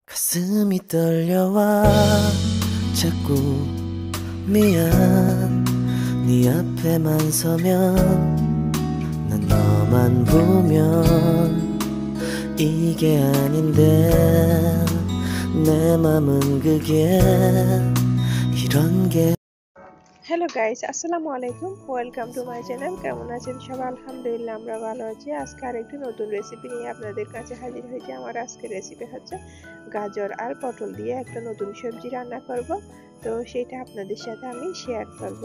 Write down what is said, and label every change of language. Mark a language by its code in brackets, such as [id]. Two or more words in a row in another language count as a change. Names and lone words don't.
[ko] 가슴이 떨려와 자꾸 미안 네 앞에만 서면 난 너만 보면 이게 아닌데 내 맘은 그게 이런 게 [en] hello guys, [ar] السلام عليكم. [en] welcome to my channel. [bn] কেমন আছেন সবাই? আলহামদুলিল্লাহ আমরা ভালো আছি। আজকে আরেকটি নতুন রেসিপি নিয়ে আপনাদের কাছে হাজির হয়েছি। আমার আজকের রেসিপি হচ্ছে গাজর আর পটল দিয়ে একটা নতুন সবজি রান্না করব। তো সেটা আপনাদের সাথে আমি শেয়ার করব।